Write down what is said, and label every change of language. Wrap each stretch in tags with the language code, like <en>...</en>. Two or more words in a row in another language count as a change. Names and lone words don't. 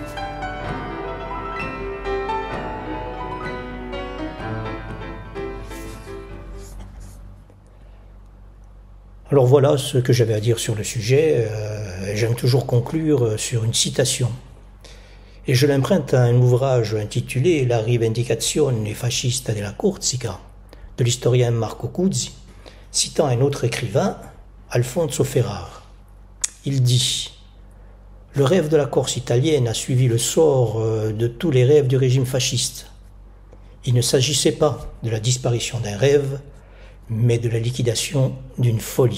<fr>Alors voilà ce que j'avais à dire sur le sujet. J'aime toujours conclure sur une citation. et je l'emprunte à un ouvrage intitulé La rivendicazione fascista della Corsica de l'historien Marco Cuzzi, citant un autre écrivain, Alfonso Ferrar. Il dit « Le rêve de la Corse italienne a suivi le sort de tous les rêves du régime fasciste. Il ne s'agissait pas de la disparition d'un rêve, mais de la liquidation d'une folie.</fr>